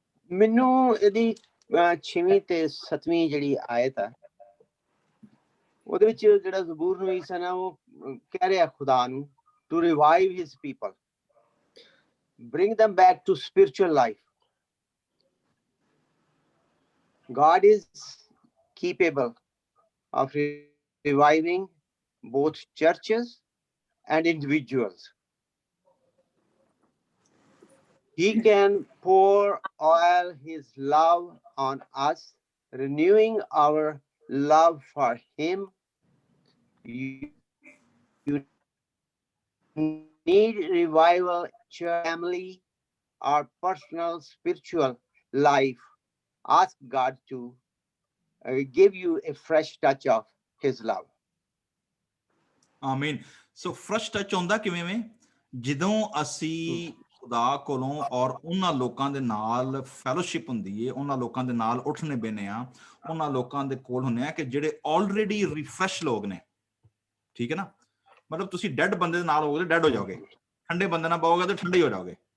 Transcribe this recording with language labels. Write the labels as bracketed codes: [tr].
[pa] ਮੈਨੂੰ ਇਹਦੀ 6ਵੀਂ ਤੇ 7ਵੀਂ ਜਿਹੜੀ ਆਇਤ ਹੈ ਉਹਦੇ ਵਿੱਚ ਜਿਹੜਾ ਜ਼ਬੂਰ ਨਵੀਸ ਹੈ ਨਾ ਉਹ ਕਹਿ ਰਿਹਾ ਖੁਦਾ ਨੂੰ [en] to revive his people, bring them back to spiritual life. God is capable of reviving both churches and individuals. He can pour oil his love on us, renewing our love for him. You need revival, family, or personal spiritual life. Ask God to give you a fresh touch of his love. [pa] ਆਮੀਨ। ਸੋ fresh touch ਹੁੰਦਾ ਕਿਵੇਂ ਵੇ? ਜਦੋਂ ਅਸੀਂ ਖੁਦਾ ਕੋਲੋਂ ਔਰ ਉਹਨਾਂ ਲੋਕਾਂ ਦੇ ਨਾਲ ਫੈਲੋਸ਼ਿਪ ਹੁੰਦੀ ਹੈ, ਉਹਨਾਂ ਲੋਕਾਂ ਦੇ ਨਾਲ ਉੱਠਣੇ ਬਹਿਨੇ ਆ, ਉਹਨਾਂ ਲੋਕਾਂ ਦੇ ਕੋਲ ਹੁੰਨੇ ਆ ਕਿ ਜਿਹੜੇ ਆਲਰੇਡੀ ਰਿਫਰੈਸ਼ ਲੋਕ ਨੇ, ਠੀਕ ਹੈ ਨਾ? ਮਤਲਬ ਤੁਸੀਂ ਡੈਡ ਬੰਦੇ ਦੇ ਨਾਲ ਹੋਗੇ ਡੈਡ ਹੋ ਜਾਓਗੇ, ਠੰਡੇ ਬੰਦੇ ਨਾਲ ਪਾਓਗੇ ਤਾਂ ਠੰਡੇ ਹੋ ਜਾਓਗੇ,